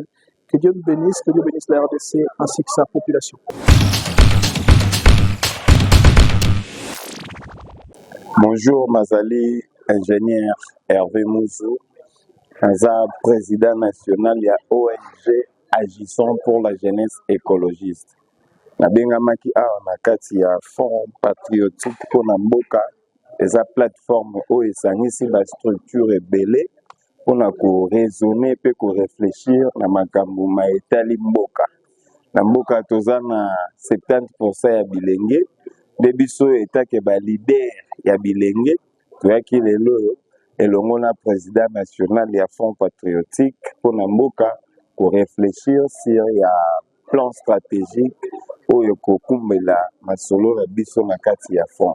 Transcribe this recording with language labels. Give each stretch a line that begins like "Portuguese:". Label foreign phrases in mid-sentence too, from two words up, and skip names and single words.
French: Que Dieu nous bénisse, que Dieu bénisse la RDC ainsi que sa population. Bonjour, Mazali, ingénieur Hervé Mouzou, président national de ONG agissant pour la jeunesse écologiste.
Lingala: Nabengamaki awa na kati ya Front Patriotique Ponamboka, eza plateforme oyo esangisi ba structure ebele mpona koraisonner mpe korefléchir na makambo maetali mboka. Na mboka toza na 70% ya bilenge, nde biso oyo etake balider ya bilenge, toyaki lelo elongo na
French: président national
Lingala: ya Front Patriotique mpona mboka korefléchir sur ya
French: plan stratégique
Lingala: oyo kokumbela masolo na biso na kati ya front.